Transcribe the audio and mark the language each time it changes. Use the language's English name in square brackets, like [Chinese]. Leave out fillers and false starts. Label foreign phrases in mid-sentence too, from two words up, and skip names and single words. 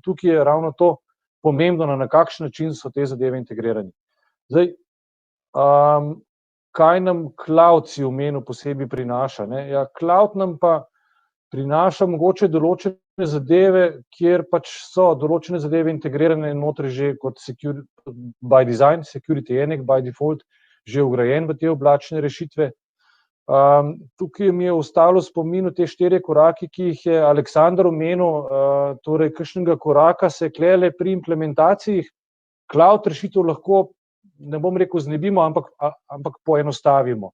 [Slovenian] Tukaj je ravno to pomembno, na kakšen način so te zadeve integrirani. Zdaj, kaj nam cloud si omenil posebej prinaša? Cloud nam pa prinaša mogoče določene zadeve, kjer pač so določene zadeve integrirane notri že kot [English] by design, [Slovenian] security enek, [English] by default, [Slovenian] že vgrajen v te oblačne rešitve. Tukaj mi je ostalo spominu te 4 korake, ki jih je Aleksandar omenil, torej kakšnega koraka se klele pri implementaciji cloud rešitev lahko, ne bom rekel znebimo, ampak poenostavimo.